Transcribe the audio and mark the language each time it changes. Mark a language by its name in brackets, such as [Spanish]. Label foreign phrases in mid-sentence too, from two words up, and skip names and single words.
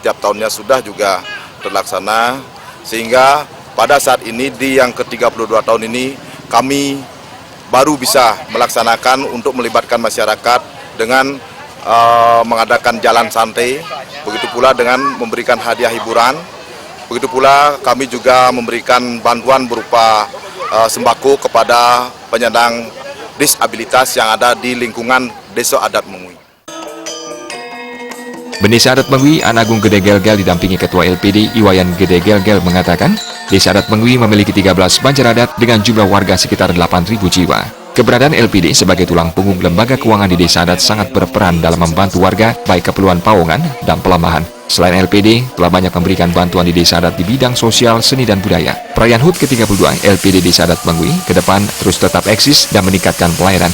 [Indonesian] setiap tahunnya sudah juga terlaksana, sehingga pada saat ini di yang ke-32 tahun ini kami baru bisa melaksanakan untuk melibatkan masyarakat dengan mengadakan jalan santai, begitu pula dengan memberikan hadiah hiburan, begitu pula kami juga memberikan bantuan berupa sembako kepada penyandang disabilitas yang ada di lingkungan Desa Adat Mengui. Pendesa Adat Mengui, Anagung Gede Gelgel didampingi Ketua LPD Iwayan Gede Gelgel mengatakan, Desa Adat Mengui memiliki 13 banjar adat dengan jumlah warga sekitar 8.000 jiwa. Keberadaan LPD sebagai tulang punggung lembaga keuangan di Desa Adat sangat berperan dalam membantu warga baik keperluan pauangan dan pelemahan. Selain LPD, telah banyak memberikan bantuan di Desa Adat di bidang sosial, seni, dan budaya. Perayaan HUT ke-32 LPD Desa Adat Mengui ke depan terus tetap eksis dan meningkatkan pelayanan.